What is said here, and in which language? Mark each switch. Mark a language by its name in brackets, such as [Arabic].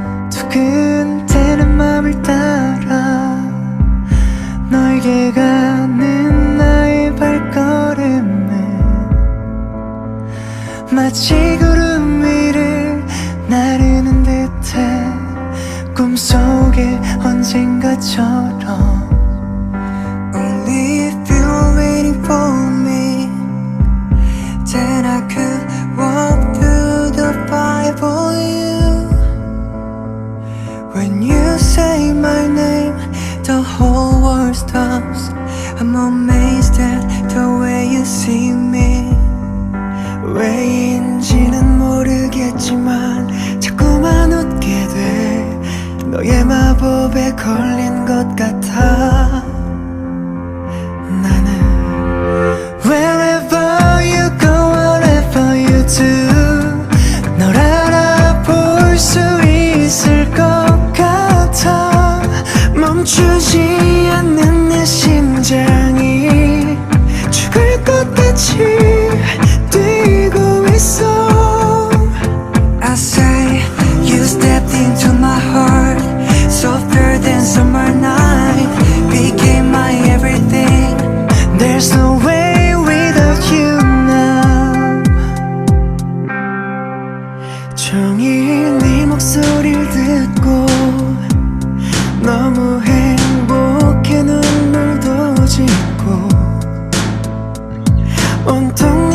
[Korean] 두근대는 맘을 따라 너에게 가는 나의 발걸음은 마치 구름 위를 나르는 듯해 꿈속에 언젠가처럼 [English] Only if you're waiting for me, then I could walk through the fire for you. When you say my name, the whole world stops. I'm amazed at the way you see me. [Korean] 왜인지는 모르겠지만 자꾸만 웃게 돼. 너의 마법에 걸린 것 같아. 나는 [English] Wherever you go, whatever you do, [Korean] 널 알아볼 수 있을 것 같아. 멈추지 않는 내 심장이 죽을 것 같이 뛰고 있어. [English] I say you stepped into my heart, softer than summer night, became my everything. There's no way without you now. [Korean] 종일 네 목소리를 듣고 너무 행복해 눈물도 짓고 온통